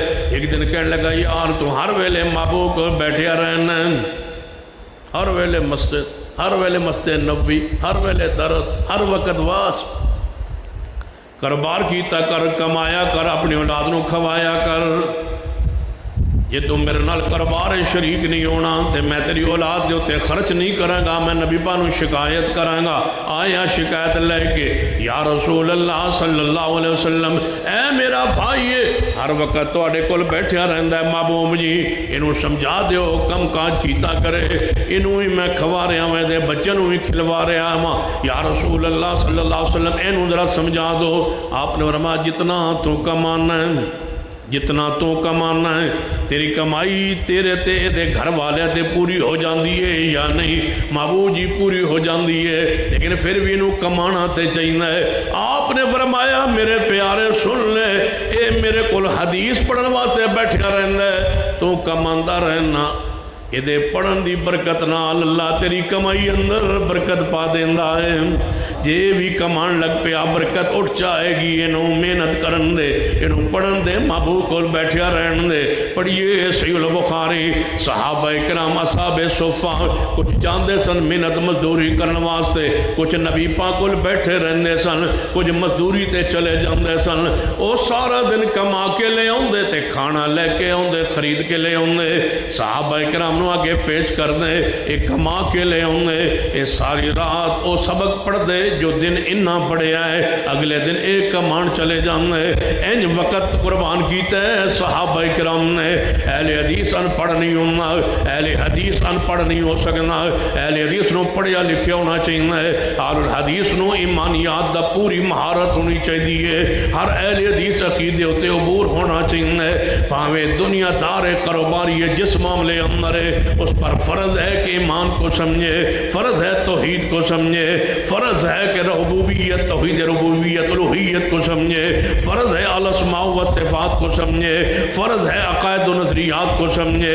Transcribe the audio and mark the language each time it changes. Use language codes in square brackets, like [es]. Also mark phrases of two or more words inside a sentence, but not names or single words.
[pa] ایک دن کہنے لگا یار تو ہر ویلے مابو کو بیٹھے رہنا ہے، ہر ویلے مسجد، ہر ویلے مسجد نبی، ہر ویلے درس، ہر وقت واس، کاروبار کیتا کر، کمایا کر، اپنی اولاد نو کھوایا کر۔ جے تو میرے نال کاروبار شریک نہیں ہونا تے میں تیری اولاد دے تے خرچ نہیں کروں گا، میں نبی پاک نوں شکایت کراں گا۔ آیا شکایت لے کے یا رسول اللہ صلی اللہ علیہ وسلم، اے میرا بھائی ہر وقت تواڈے کول بیٹھیا رہندا ہے، محبوب جی اینوں سمجھا دیو کم کاج کیتا کرے، اینوں ہی میں کھوا رہا ہوں، دے بچوں نوں ہی کھلوا رہا ہوں، یا رسول اللہ صلی اللہ علیہ وسلم اینوں ذرا سمجھا دو۔ آپ نے فرمایا جتنا تو کمانا ہے، جتنا تو کمانا ہے، تیری کمائی تیرے تے دے گھر والے تے پوری ہو جاندی ہے یا نہیں؟ محبوب جی پوری ہو جاندی ہے، لیکن پھر بھی انہوں کمانا تے چاہیے ہے۔ آپ نے فرمایا میرے پیارے سن لے، اے میرے کول حدیث پڑھن واسطے بیٹھا رہندا ہے، تو کماندا رہنا، یہ دے پڑھن دی برکت نال اللہ تیری کمائی اندر برکت پا دیندا ہے۔ جے بھی کمان لگ پیا برکت اٹھ جائے گی، انہوں محنت کرن دے، انہوں پڑھن دے، محبوب کول بیٹھیا رہن دے۔ پڑھیے صحیح البخاری، صحابہ کرام اصحاب صفہ کچھ جاندے سن محنت مزدوری کرن واسطے، کچھ نبی پاک کول بیٹھے رہندے سن، کچھ مزدوری تے چلے جاندے سن۔ او سارا دن کما کے لے آندے تے کھانا لے کے آندے، خرید کے لے آندے، صحابہ کرام نو آگے پیش کر دے، ایک کما کے لے آندے، اے ساری رات او سبق پڑھ دے جو دن انہاں پڑھے آئے، اگلے دن ایک کمان چلے جاندے۔ انج وقت قربان کیتے ہیں صحابہ کرام نے۔ اہل حدیث ان پڑھ نہیں ہونا، اہل حدیث ان پڑھ نہیں ہو سکنا، اہل حدیث نو پڑھیا لکھیا ہونا چاہیے، اہل الحدیث نو ایمانیات دا پوری مہارت ہونی چاہیے، [ur] ہر اہل حدیث عقیدے ہوتے عبور ہونا چاہیے، پاوے دنیا دار کاروباری ہے جس معاملے اندر ہے، اس پر فرض ہے کہ ایمان کو سمجھے، فرض ہے توحید کو سمجھے، فرض ہے کہ ربوبیت توحید ربوبیت الوہیت کو سمجھے، فرض ہے الاسماء و صفات کو سمجھے، فرض ہے عقائد و نظریات کو سمجھے۔